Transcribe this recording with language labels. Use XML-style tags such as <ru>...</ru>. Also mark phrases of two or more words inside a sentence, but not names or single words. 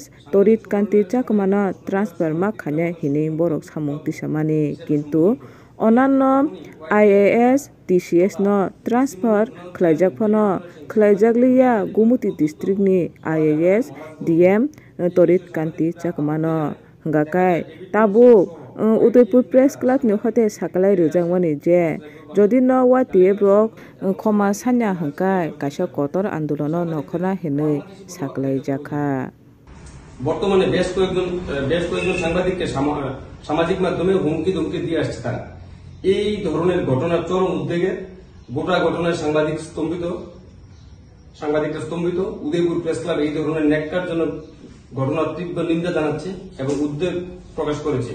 <trp>Torit Kanti Chakmana transfer ma khanya hini borok samung tisamani kintu onanno IAS TCS no transfer khlaijak phano khlaijakliya Gumuti district ni IAS DM Torit Kanti Chakmano hinggakai tabuk Udaipur Press Club ni hote saklai rwjangmani je jodi no YTF rok khoma sanya hangkai kaisa kotor andolono nokhona hinui saklaijaka।</trp> <bn>বর্তমানে বেশ কয়েকজন সাংবাদিককে সামাজিক মাধ্যমে হুমকি ধমকি দিয়ে আসছে তারা। এই ধরনের ঘটনার চরম উদ্বেগে গোটা ঘটনায় সাংবাদিকরা স্তম্ভিত। উদয়পুর প্রেস ক্লাব এই ধরনের ন্যাক্কারজনক ঘটনার তীব্র নিন্দা জানাচ্ছে এবং উদ্বেগ প্রকাশ করেছে।</bn>